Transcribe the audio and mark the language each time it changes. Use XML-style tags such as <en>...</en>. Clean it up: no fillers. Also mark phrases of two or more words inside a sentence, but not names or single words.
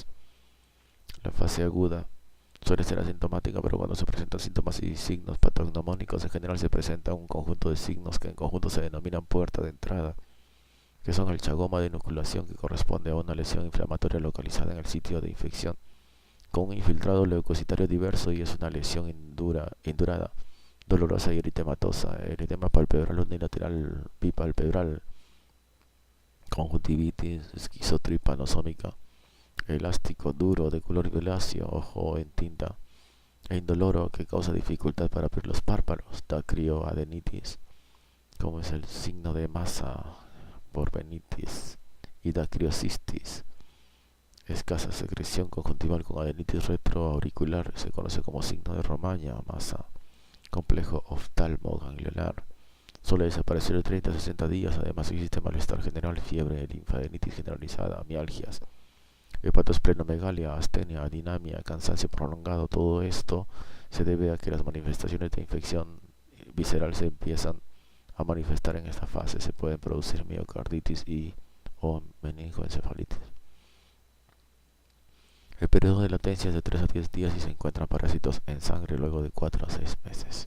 <es>La fase aguda suele ser asintomática, pero cuando se presentan síntomas y signos patognomónicos, en general se presenta un conjunto de signos que en conjunto se denominan puerta de entrada, que son el chagoma de inoculación, que corresponde a una lesión inflamatoria localizada en el sitio de infección, con un infiltrado leucocitario diverso, y es una lesión indurada, dolorosa y eritematosa. Eritema palpebral unilateral bipalpebral, conjuntivitis esquizotripanosómica, elástico duro de color violáceo, ojo en tinta, e indoloro, que causa dificultad para abrir los párpados, dacrioadenitis, como es el signo de masa por venitis, y dacriocistis, escasa secreción conjuntival con adenitis retroauricular, se conoce como signo de Romaña, masa, complejo oftalmoganglionar. Suele desaparecer de 30 a 60 días, además existe malestar general, fiebre, linfadenitis generalizada, mialgias, hepatosplenomegalia, astenia, adinamia, cansancio prolongado. Todo esto se debe a que las manifestaciones de infección visceral se empiezan a manifestar en esta fase. Se pueden producir miocarditis o meningoencefalitis. El periodo de latencia es de 3 a 10 días y se encuentran parásitos en sangre luego de 4 a 6 meses.</es>